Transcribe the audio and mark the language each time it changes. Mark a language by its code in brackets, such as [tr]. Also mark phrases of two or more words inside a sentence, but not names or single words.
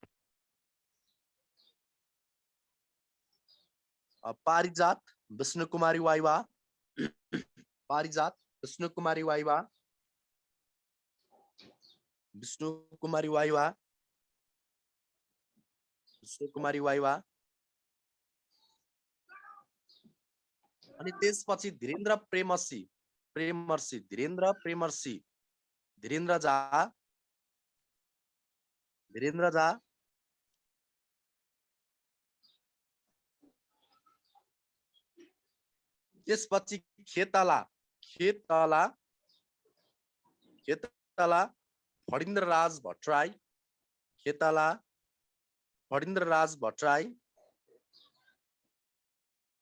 [ne] पारिजात विष्णु कुमारी वाइवा, पारिजात विष्णु कुमारी वाइवा, विष्णु कुमारी वाइवा, विष्णु कुमारी वाइवा। अनि त्यसपछि धीरेन्द्र प्रेमर्षि, प्रेमर्षि धीरेन्द्र प्रेमर्षि, धीरेन्द्र झा, धीरेन्द्र झा। त्यसपछि खेतला, खेतला, खेतला फणीन्द्र राज भट्टराई, खेतला फणीन्द्र राज भट्टराई।